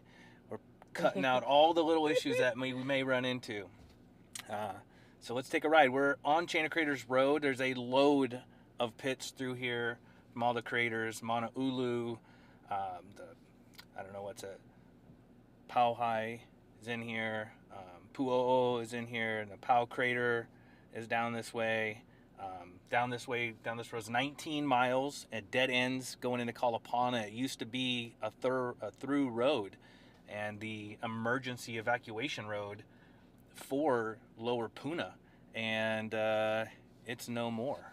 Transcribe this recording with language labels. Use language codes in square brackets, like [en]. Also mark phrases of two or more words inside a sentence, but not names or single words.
[en] We're cutting out all the little issues that we may run into. So let's take a ride. We're on Chain of Craters Road. There's a load of pits through here from all the craters. Mauna Ulu, I don't know what's it. Hawai is in here. Puʻuʻōʻō is in here. And the Pau crater is down this way. Down this road is 19 miles at dead ends going into Kalapana. It used to be a through road and the emergency evacuation road for Lower Puna, and it's no more.